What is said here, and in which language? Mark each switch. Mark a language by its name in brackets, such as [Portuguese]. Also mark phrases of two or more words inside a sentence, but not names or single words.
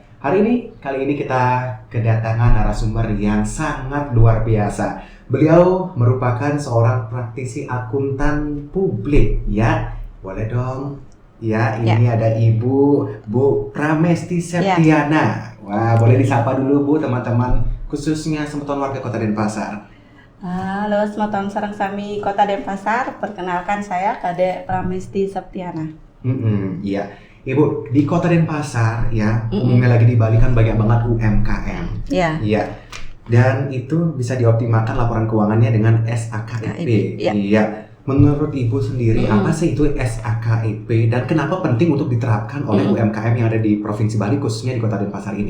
[Indonesian] Kali ini kita kedatangan narasumber yang sangat luar biasa. Beliau merupakan seorang praktisi akuntan publik, ya. Boleh dong? Ya, ini ada Bu Pramesti Septiana. Wah, boleh disapa dulu Bu, teman-teman, khususnya semeton warga Kota Denpasar. [Balinese] Halo, semeton sareng sami Kota Denpasar. [Indonesian] Perkenalkan, saya Kade Pramesti Septiana. Iya. Ibu, di Kota Denpasar ya, umumnya lagi di Bali kan banyak banget UMKM. Iya. Dan itu bisa dioptimalkan laporan keuangannya dengan SAKIP. Iya. Menurut Ibu sendiri, apa sih itu SAKIP dan kenapa penting untuk diterapkan oleh UMKM yang ada di Provinsi Bali, khususnya di Kota Denpasar ini?